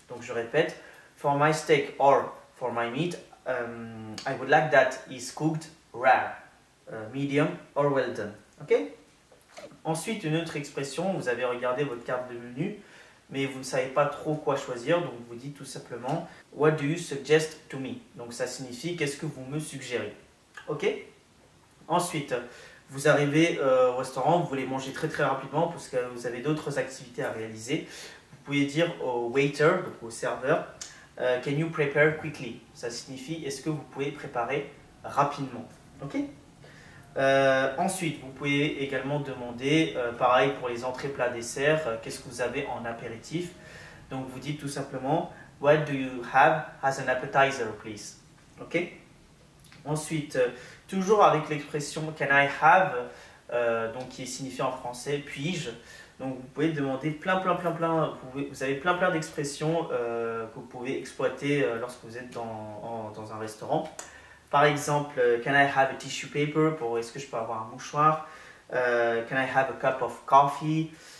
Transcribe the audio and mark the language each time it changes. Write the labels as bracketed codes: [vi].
[fr] Donc je répète, [en] for my steak or for my meat, I would like that is cooked rare, medium or well done. Ok? [fr] Ensuite, une autre expression, vous avez regardé votre carte de menu, mais vous ne savez pas trop quoi choisir, donc vous dites tout simplement « [en] What do you suggest to me ?» [fr] Donc ça signifie « Qu'est-ce que vous me suggérez ?» Ok? Ensuite, vous arrivez au restaurant, vous voulez manger très rapidement parce que vous avez d'autres activités à réaliser. Vous pouvez dire au waiter, donc au serveur « [en] Can you prepare quickly ?» [fr] Ça signifie « Est-ce que vous pouvez préparer rapidement ?» Ok? Ensuite, vous pouvez également demander, pareil pour les entrées, plats, desserts, qu'est-ce que vous avez en apéritif. Donc vous dites tout simplement [en] what do you have as an appetizer please. Ok? [fr] Ensuite, toujours avec l'expression [en] can I have, [fr] donc qui est signifié en français puis-je. Donc vous pouvez demander vous avez plein d'expressions que vous pouvez exploiter lorsque vous êtes dans un restaurant. Par exemple, [en] can I have a tissue paper, [fr] pour est-ce que je peux avoir un mouchoir? [en] can I have a cup of coffee?